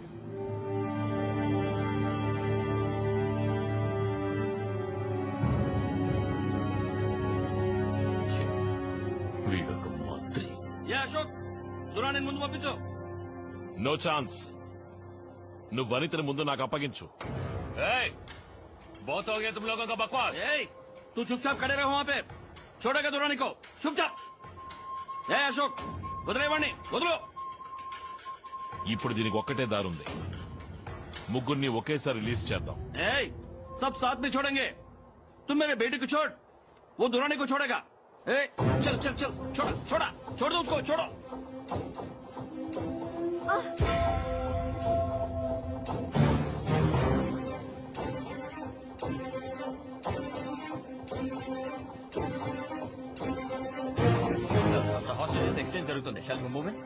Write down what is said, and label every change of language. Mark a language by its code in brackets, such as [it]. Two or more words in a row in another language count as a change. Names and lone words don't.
[te] వీడొక మంత్రి. ఏ అశోక్, దురాని ముందు పంపించు. నో ఛాన్స్. నువ్వు అనితని ముందు నాకు అప్పగించు. [hi] बहुत हो गया तुम लोगों का बकवास. ए, तू चुपचाप खड़े रहो वहां पे. छोड़ेगा दुरानी को, चुपचाप. ए अशोक, [te] వదిలేవాణ్ణి వదులు. ఇప్పుడు దీనికి ఒక్కటే దారుంది. ముగ్గురిని ఒకేసారి రిలీజ్ చేద్దాం. [hi] ఏయ్ सब साथ में छोड़ेंगे. तुम मेरे बेटे को छोड़, वो दुरानी को छोड़ेगा. ए, चल चल चल, छोड़ा छोड़ा, छोड़ दो उसको, छोड़ो. [en] hostages exchange జరుగుతుంది. shall we move in?